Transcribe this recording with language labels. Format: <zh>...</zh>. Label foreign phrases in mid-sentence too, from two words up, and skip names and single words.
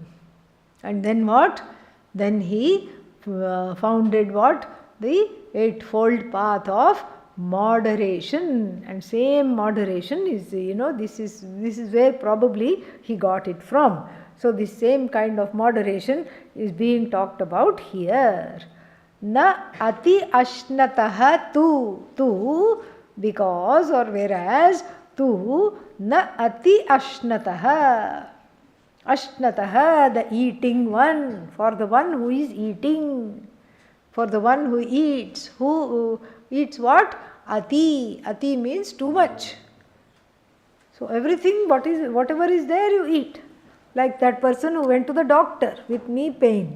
<en>And then what? Then he founded what? The eightfold path of moderation. And same moderation is, this is where probably he got it from. So this same kind of moderation is being talked about here.</en> <sa>Na ati ashnataha tu,</sa> <en>because or whereas,</en> <sa>tu na ati ashnataha. Ashnataha,</sa> <en>the eating one, for the one who is eating, for the one who eats. Who eats what? Ati. Ati means too much. So everything, whatever is there, you eat. Like that person who went to the doctor with knee pain.</en>